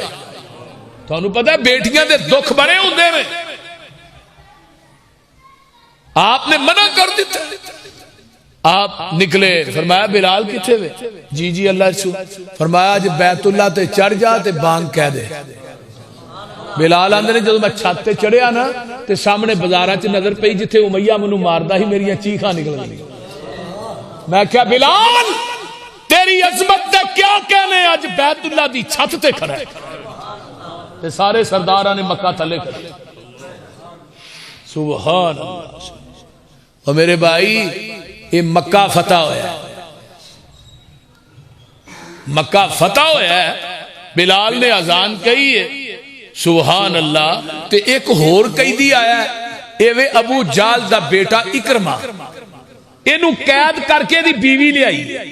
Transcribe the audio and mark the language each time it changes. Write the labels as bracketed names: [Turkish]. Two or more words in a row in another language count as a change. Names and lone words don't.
[Punjabi] تو انہوں پتہ ہے بیٹیاں دے دکھ بڑے ہوندے میں، آپ نے منع کر دیتا، آپ نکلے، فرمایا بلال کتھے وے؟ جی جی اللہ رسول، فرمایا جب بیت اللہ تے چڑھ جا تے بانگ کہہ دے۔ بلال آندے نے جب میں چھت تے چڑھیا نا تے سامنے بازاراں چ نظر پئی جتھے امیہ منوں ماردا ہی میری چیخاں نکل گئی، میں کہا بلال تیری عظمت تے کیا کہنے، اج بیت اللہ دی چھت تے کھڑا ہے، تے سارے سرداراں نے مکہ تھلے کھڑے۔ سبحان اللہ۔ اور میرے بھائی یہ مکہ فتح ہویا ہے، مکہ فتح ہویا ہے، بلال نے اذان کہی ہے، سبحان اللہ، تے ایک ہور قیدی آیا ہے، ایوے ابو جال دا بیٹا اکرمہ، اینو قید کر کے دی بیوی لے آئی،